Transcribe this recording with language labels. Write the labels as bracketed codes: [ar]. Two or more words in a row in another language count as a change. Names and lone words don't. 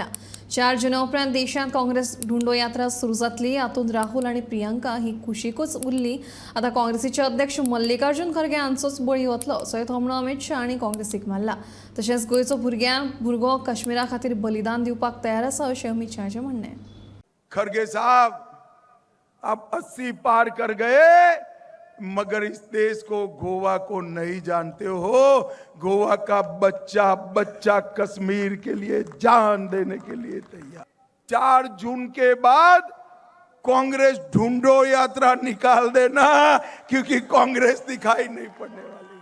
[kok] 4 जुना उपरांत देशांत काँग्रेस धुंडो यात्रा सुरू जातली। हातूंत राहुल आनी प्रियंका ही खुशीकूच उरली। आतां काँग्रेसीचे अध्यक्ष मल्लिकार्जुन खरगे हांचोच बळी वतलो असोय थोमणो अमित शाह हांणी काँग्रेसीक मारला। तशेंच गोंयचो भुरगो काश्मीरा खातीर बलिदान दिवपाक तयार आसा अशें अमित शाहाचें म्हणणें। [hi] खरगे साहब आप 80 पार कर गए, मगर इस देश को, गोवा को नहीं जानते हो। गोवा का बच्चा बच्चा कश्मीर के लिए जान देने के लिए तैयार। 4 जून के बाद कांग्रेस ढूंढो यात्रा निकाल देना, क्योंकि कांग्रेस दिखाई नहीं पड़ने वाली।